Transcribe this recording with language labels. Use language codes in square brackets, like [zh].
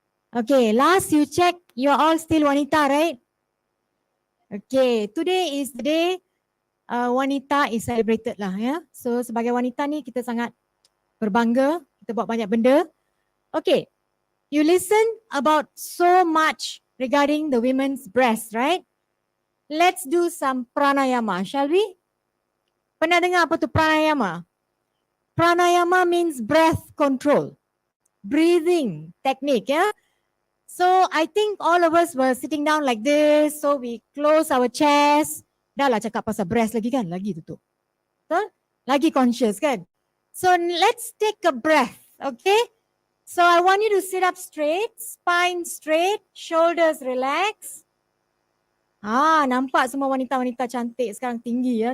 [en] Okay, last you check, you're all still wanita, right? Okay, today is the day wanita is celebrated lah ya. [ms] So sebagai wanita ni kita sangat berbangga, kita buat banyak benda. [en] Okay, you listen about so much regarding the women's breast, right? Let's do some pranayama, shall we? [ms] Pernah dengar apa tu pranayama? [en] Pranayama means breath control, breathing technique, yeah? So I think all of us were sitting down like this, so we close our chest. [ms] Dah lah cakap pasal breast lagi kan? Lagi tutup. Betul? Lagi conscious kan? [en] So let's take a breath, okay? So I want you to sit up straight, spine straight, shoulders relax. [ms] Nampak semua wanita-wanita cantik sekarang tinggi ya.